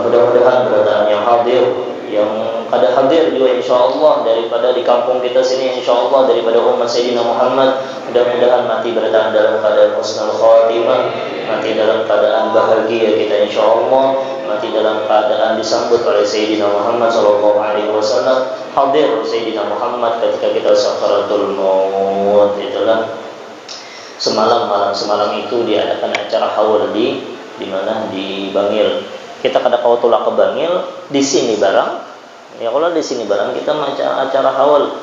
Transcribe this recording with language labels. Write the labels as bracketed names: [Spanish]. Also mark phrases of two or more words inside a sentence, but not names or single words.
[Banjar] Mudah-mudahan berataan yang hadir, yang kada hadir juga insyaallah daripada di kampung kita sini insyaallah daripada umat Sayyidina Muhammad, mudah-mudahan mati berataan dalam keadaan [Arabic] حسن الخاتمة, [Banjar] mati dalam keadaan bahagia kita insyaallah, mati dalam keadaan disambut oleh Sayyidina Muhammad [Arabic] صلى الله عليه وسلم, [Banjar] hadir Sayyidina Muhammad ketika kita [Arabic] سكرات الموت. [Banjar] Itulah semalam itu diadakan acara haul di mana di Bangil. Kita kada kau tolak ke Bangil di sini barang. Ya kalau di sini barang kita acara haul.